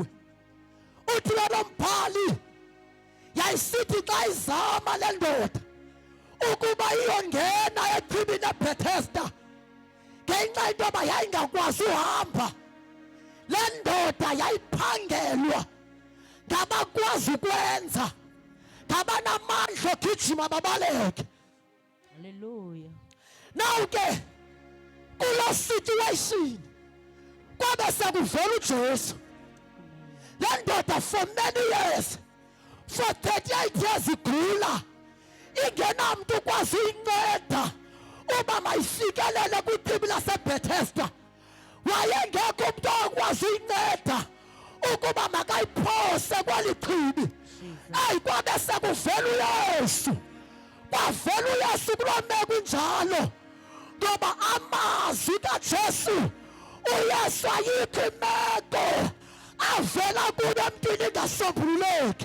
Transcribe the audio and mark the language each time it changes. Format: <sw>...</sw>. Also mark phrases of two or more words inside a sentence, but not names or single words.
<xh>Uthi lo mbhali yayisithi xa izama le ndoda ukuba iyongena echibini eBethesda ngenxa yento yoba yayingakwazi uhamba, le ndoda yayiphangelwa ngabakwazi ukwenza, ngabanamandla ogijima babaleke. Hallelujah. Now ke kula situation kwabe sekuvela uJesu. Le ndoda</xh> <en>for many years, for 38 years</en> <xh>igula, ingenamntu ukwazi uyinceda uba mayifikelele kwichibi laseBethesda. Wayengekho umntu okwazi uyinceda ukuba makayiphose kweli chibi. Kwabe sekuvela uYesu, kwavela uYesu kuloo meko injalo ngoba amazwi kaJesu, uYesu ayikho imeko avela kuyo emntwini ingasombululeki.</xh>